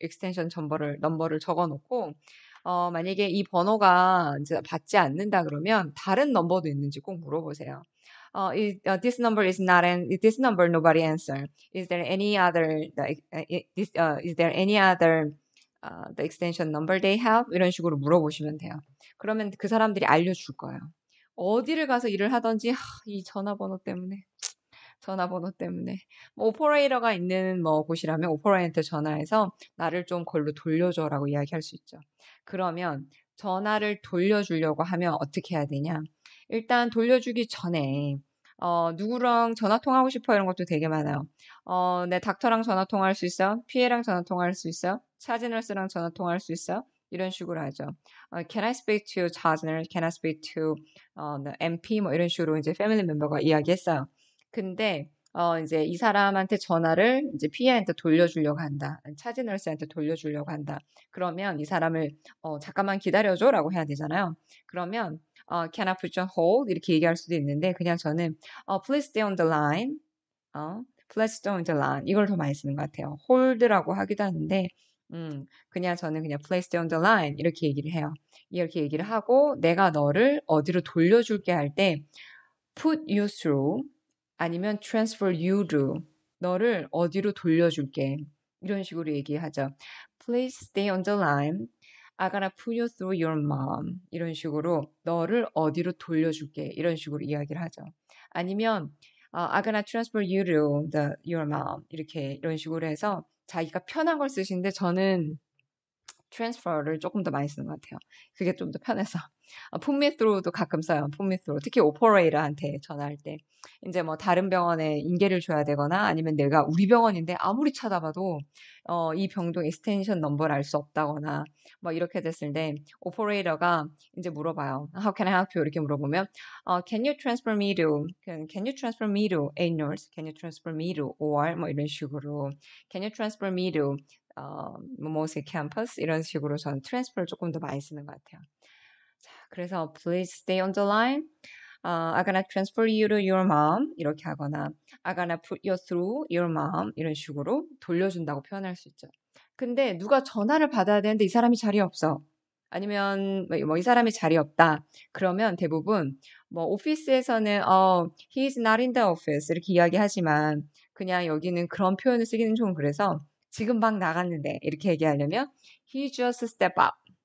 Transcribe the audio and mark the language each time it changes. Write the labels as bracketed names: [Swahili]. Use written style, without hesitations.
[Korean] 익스텐션 넘버를 적어 놓고 만약에 이 번호가 이제 받지 않는다 그러면 다른 넘버도 있는지 꼭 물어보세요. [English] This number is not this number nobody answer. Is there any other is there any other the extension number they have? [Korean] 이런 식으로 물어보시면 돼요. 그러면 그 사람들이 알려줄 거예요. 어디를 가서 일을 하든지 이 전화번호 때문에 뭐 오퍼레이터가 있는 뭐 곳이라면 오퍼레이터한테 전화해서 나를 좀 걸로 돌려줘라고 이야기할 수 있죠. 그러면 전화를 돌려주려고 하면 어떻게 해야 되냐? 일단 돌려주기 전에 누구랑 전화 통화하고 싶어 이런 것도 되게 많아요. 내 닥터랑 전화 통화할 수 있어? PA랑 전화 통화할 수 있어? 차즈 너스랑 전화 통화할 수 있어? 이런 식으로 하죠. [English] Can I speak to charge nurse? Can I speak to the MP? [Korean] 뭐 이런 식으로 이제 패밀리 멤버가 이야기했어요. 근데 이제 이 사람한테 전화를 이제 PA한테 돌려주려고 한다. 차지 너스한테 돌려주려고 한다. 그러면 이 사람을 잠깐만 기다려줘라고 해야 되잖아요. 그러면 [English] can I put you on hold? [Korean] 이렇게 얘기할 수도 있는데 그냥 저는 [English] please stay on the line. please stay on the line. [Korean] 이걸 더 많이 쓰는 것 같아요. hold라고 하기도 하는데 그냥 저는 그냥 [English] please stay on the line [Korean] 이렇게 얘기를 해요. 이렇게 얘기를 하고 내가 너를 어디로 돌려줄게 할 때 [English] put you through [Korean] 아니면 [English] transfer you to [Korean] 너를 어디로 돌려줄게 이런 식으로 얘기하죠. [English] Please stay on the line. I'm gonna put you through your mom. [Korean] 이런 식으로 너를 어디로 돌려줄게 이런 식으로 이야기를 하죠. 아니면 [English] I'm gonna transfer you to your mom. [Korean] 이런 식으로 해서 자기가 편한 걸 쓰시는데 저는 transfer를 조금 더 많이 쓰는 것 같아요. 그게 좀 더 편해서. [English] put me through도 [Korean] 가끔 써요. [English] put me through. [Korean] 특히 오퍼레이터한테 전화할 때. 이제 뭐 다른 병원에 인계를 줘야 되거나 아니면 내가 우리 병원인데 아무리 찾아봐도 이 병동 extension 넘버를 알 수 없다거나 뭐 이렇게 됐을 때 오퍼레이터가 이제 물어봐요. [English] How can I help you? [Korean] 이렇게 물어보면 [English] Can you transfer me to A nurse? Can you transfer me to OR? [Korean] 뭐 이런 식으로 [English] Can you transfer me to [Korean] 뭐뭐의 캠퍼스 이런 식으로 저는 트랜스퍼를 조금 더 많이 쓰는 것 같아요. 자, 그래서 [English] please stay on the line. I'm gonna transfer you to your mom [Korean] 이렇게 하거나 [English] I'm gonna put you through your mom [Korean] 이런 식으로 돌려준다고 표현할 수 있죠. 근데 누가 전화를 받아야 되는데 이 사람이 자리 없어. 아니면 뭐 이 사람이 자리 없다. 그러면 대부분 뭐 오피스에서는 [English] he's not in the office [Korean] 이렇게 이야기하지만 그냥 여기는 그런 표현을 쓰기는 좀 그래서 지금 막 나갔는데 이렇게 얘기하려면 [English] he just step up.